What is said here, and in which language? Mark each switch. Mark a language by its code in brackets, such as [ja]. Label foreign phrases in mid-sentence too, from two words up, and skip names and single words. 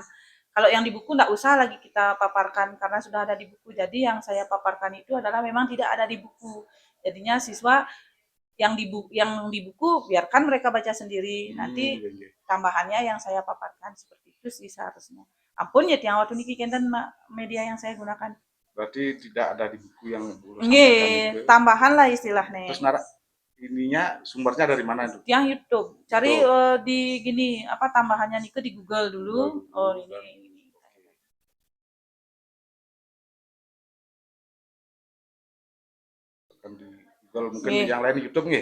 [id] Kalau yang di buku enggak usah lagi kita paparkan karena sudah ada di buku. Jadi yang saya paparkan itu adalah memang tidak ada di buku. Jadinya siswa yang di buku biarkan mereka baca sendiri. Nanti tambahannya yang saya paparkan seperti itu sih seharusnya. [ban] Ampun ya tiang [id] waktu [ban] niki kenten [id] media yang saya gunakan. Berarti tidak ada di buku yang Buluh sampaikan itu. Tambahan lah istilahnya. Terus ininya sumbernya dari mana itu? Yang YouTube. Cari di gini apa tambahannya nih di Google dulu. Ini. Di Google mungkin yang lain di YouTube nggih?